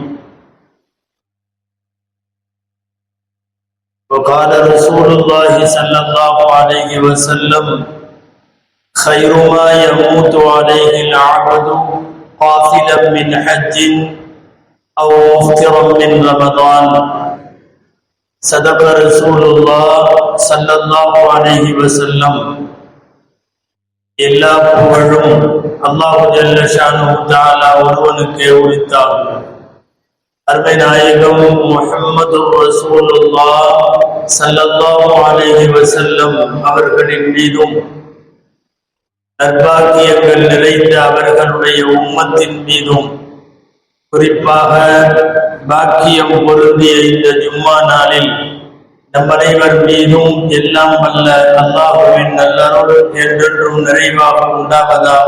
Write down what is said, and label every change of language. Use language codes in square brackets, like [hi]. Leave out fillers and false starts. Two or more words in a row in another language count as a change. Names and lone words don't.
[ar] وقال رسول الله صلى الله عليه وسلم: خير ما يموت عليه العبد قافلا من حج أو مفطرا من رمضان. صدق رسول الله صلى الله عليه وسلم. [ta] எல்லா புகழும் அல்லாஹ் [ar] جل شأنه تعالى [ta] ஒருவனுக்கே உரித்தாகும். அருமை நாயகம் [ar] محمد رسول الله صلى الله عليه وسلم [ta] அவர்களின் மீதும், நற்பாக்கியங்கள் நிறைந்த அவர்களுடைய உம்மத்தின் மீதும், குறிப்பாக பாக்கியம் பொருந்திய இந்த ஜும்மா நாளில் நம் அனைவர் மீதும் எல்லாம் வல்ல அல்லாஹ்வின் நல்லருள் என்றென்றும் நிறைவாக உண்டாவதாக.